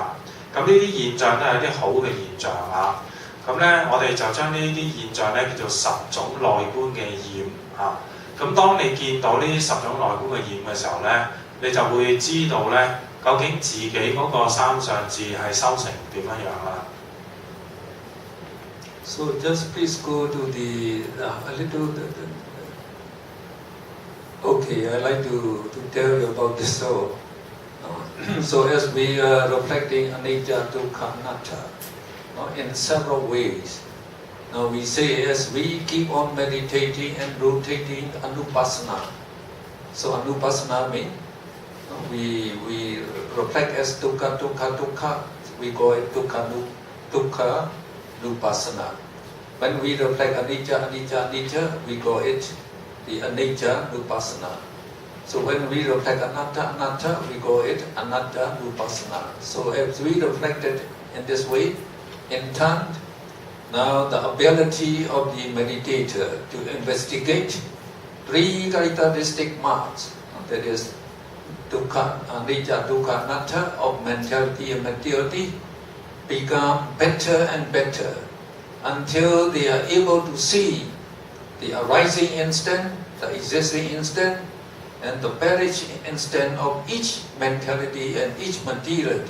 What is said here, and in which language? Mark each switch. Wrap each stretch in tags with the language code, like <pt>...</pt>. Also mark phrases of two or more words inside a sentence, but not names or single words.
<yue>咁呢啲現象都係一啲好嘅現象咁咧，我哋就將呢啲現象咧叫做十種內觀嘅染咁當你見到呢十種內觀嘅染嘅時候咧，你就會知道咧，究竟自己嗰個三上智係修成點樣啦。</yue> <en>So just please go to a little. Okay, I like to tell you about this. So as we are reflecting</en> <pi>anicca, dukkha, anatta</pi> <en>in several ways. Now we say as we keep on meditating and rotating anupassana. So anupassana means we reflect as</en> <pi>dukkha, dukkha, dukkha.</pi> <en>We call it</en> <pi>dukkha nupassana.</pi> <en>When we reflect</en> <pi>anicca, anicca, anicca,</pi> <en>we call it the</en> <pi>anicca nupassana.</pi> <en>So when we reflect</en> <pi>anatta, anatta,</pi> <en>we call it</en> <pi>anatta nupassana.</pi> <en>So as we reflected in this way, in turn, now the ability of the meditator to investigate three characteristic marks, that is</en> <pi>dukkha, anicca, dukkha, anatta</pi> <en>of mentality and materiality, become better and better until they are able to see the arising instant, the existing instant, and the perishing instant of each mentality and each materiality.</en>